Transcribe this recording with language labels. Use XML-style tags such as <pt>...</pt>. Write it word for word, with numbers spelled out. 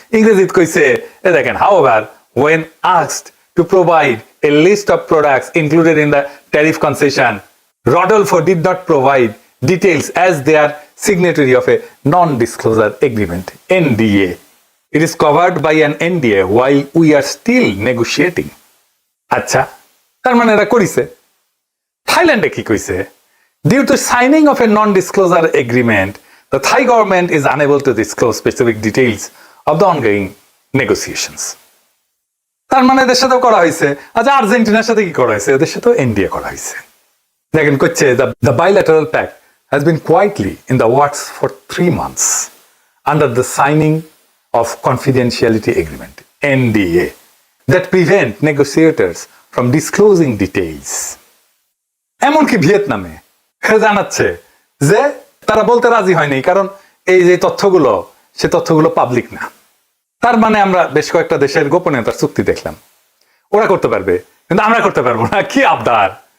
<bn>ইংরেজিতে কইছে এ দেখেন,</bn> <en>However when asked to provide a list of products included in the tariff concession, Rodolfo did not provide details as they are signatory of a non disclosure agreement NDA. It is covered by an NDA while we are still negotiating.</en> <bn>আচ্ছা, তার মানে এটা করিছে। থাইল্যান্ডে কি কইছে,</bn> <en>Due to signing of a non disclosure agreement the Thai government is unable to disclose specific details of the ongoing negotiations.</en> <bn>তার মানে এদের সাথেও করা হয়েছে। আচ্ছা, আর্জেন্টিনার সাথে কি করা হয়েছে? এদের সাথেও এনডিএ করা হয়েছে। দেখেন কচ্ছে</bn> <en>the bilateral pact has been quietly in the works for three months under the signing of confidentiality agreement NDA that prevent negotiators from disclosing details.</en> <bn>এমনকি ভিয়েতনামে সে জানাচ্ছে যে তারা বলতে রাজি হয়নি, কারণ এই যে তথ্যগুলো, সে তথ্যগুলো পাবলিক না। তার মানে আমরা বেশ কয়েকটা দেশের গোপনীয়তার চুক্তি দেখলাম, ওরা করতে পারবে কিন্তু আমরা করতে পারবো না। কি আবদার!</bn>